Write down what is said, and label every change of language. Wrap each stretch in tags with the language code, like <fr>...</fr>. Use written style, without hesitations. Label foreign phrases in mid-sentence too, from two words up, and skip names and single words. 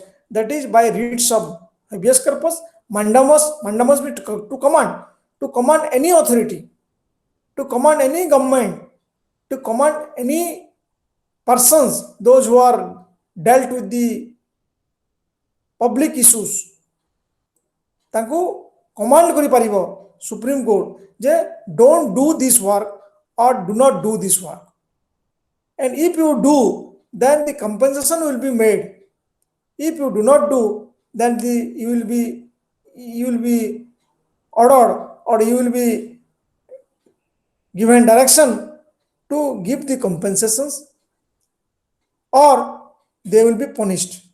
<en>That is by writs of habeas corpus, mandamus means to command any authority, to command any government, to command any persons, those who are dealt with the public issues,</en> <or>ତାଙ୍କୁ କମାଣ୍ଡ କରିପାରିବ ସୁପ୍ରିମ କୋର୍ଟ ଯେ</or> <en>don't do this work or do not do this work, and if you do then the compensation will be made. If you do not do, then you will be ordered or you will be given direction to give the compensations or they will be punished.</en>